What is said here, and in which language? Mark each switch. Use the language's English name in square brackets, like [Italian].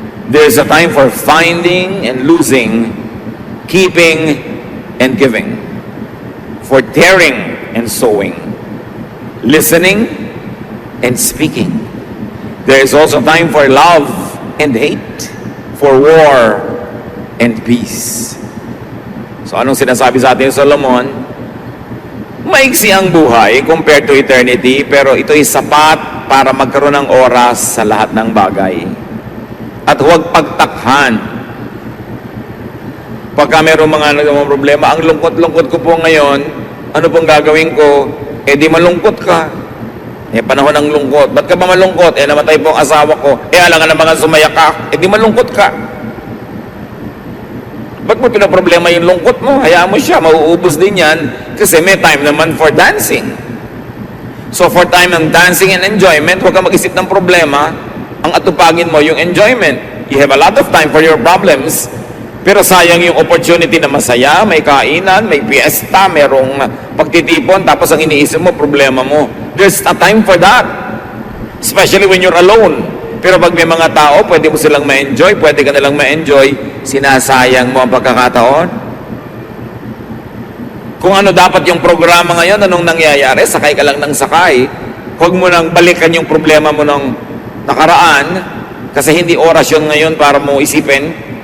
[English] There is a time for finding and losing, keeping and giving, for tearing and sowing, listening and speaking. There is also time for love and hate, for war and peace. [Filipino] So anong sinasabi sa atin ni Solomon? Maiksi ang buhay [English] compared to eternity, [Filipino] pero ito'y sapat para magkaroon ng oras sa lahat ng bagay. At huwag pagtakhan. Pagka mayroong mga problema, ang lungkot-lungkot ko po ngayon, ano pong gagawin ko? Di malungkot ka. Panahon ng lungkot. Ba't ka ba malungkot? Namatay po ang asawa ko. Alangan na mga sumaya ka. Di malungkot ka. Ba't mo pinaproblema yung lungkot mo? Hayaan mo siya. Mauubos din yan. Kasi may time naman for dancing. So for time ng dancing and enjoyment, huwag ka mag-isip ng problema. Ang atupagin mo yung enjoyment. [English] You have a lot of time for your problems. [Filipino] Pero sayang yung opportunity na masaya, may kainan, may fiesta, merong pagtitipon, tapos ang iniisip mo, problema mo. [English] There's a time for that. Especially when you're alone. [Filipino] Pero pag may mga tao, pwede mo silang ma-enjoy, pwede ka nilang ma-enjoy, sinasayang mo ang pagkakataon. Kung ano dapat yung programa ngayon, anong nangyayari, sakay ka lang ng sakay. Huwag mo nang balikan yung problema mo ng nakaraan, kasi hindi oras yun ngayon para mo isipin.